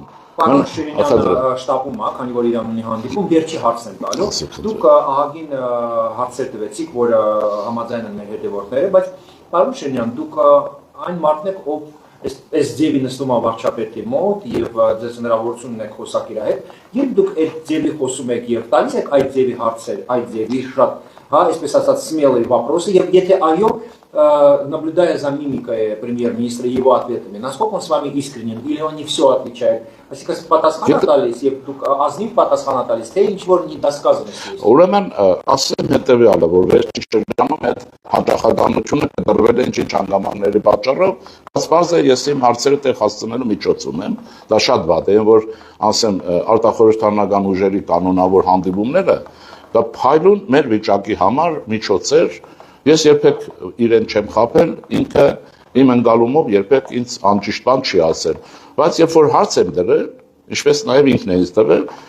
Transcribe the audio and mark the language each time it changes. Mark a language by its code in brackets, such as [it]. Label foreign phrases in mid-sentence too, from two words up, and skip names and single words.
[hy] Պարոն Շիրինյանը շտապում է, քանի որ Իրան ունի հանդիպում, վերջի հարցն եմ տալու։ Դուք ահագին հարցեր տվեցիք, որ համաձայն են մեր հետևորդները, բայց պարոն Շիրինյան, դուք այն մարդն եք, ով այս ձևի նստում է վարչապետի մոտ եւ ձեզ հնարավորություն ունեք խոսակ իր հետ, երբ դուք այդ ձևի խոսում եք եւ տալիս եք այդ ձևի հարցեր, այդ ձևի շատ, հա, այսպես ասած, [ru] смелые вопросы, [hy] եւ եթե այո, [ru] наблюдая за мимикой премьер-министра и его ответами, насколько он с вами искренен, или он не все отличает? [hy] Այսինքն պատասխան տալիս եւ դուք ազնիվ պատասխան տալիս, թե ինչ որ [ru] недосказанность есть։ [hy] Ուրեմն ասեմ հետեւյալը, որ վերջի շրջանում այդ հաջողականությունը կդրվել է ինչ հանգամանքների պատճառով, բայց բարձ է ես իմ հարցերը տեղ հասցնելու միջոց ունեմ, դա շատ վատ է, որ ասեմ արտախորհրդանական ուժերի կանոնավոր հանդիպումները դա փայլուն մեր վիճակի համար միջոց էր, ես երբեք իրեն չեմ խաբել, ինքը իմ ընկալումով երբեք ինձ անճիշտ բան չի ասել, բայց երբ որ հարց եմ դրել, ինչպես նաև ինքն է ինձ տվել,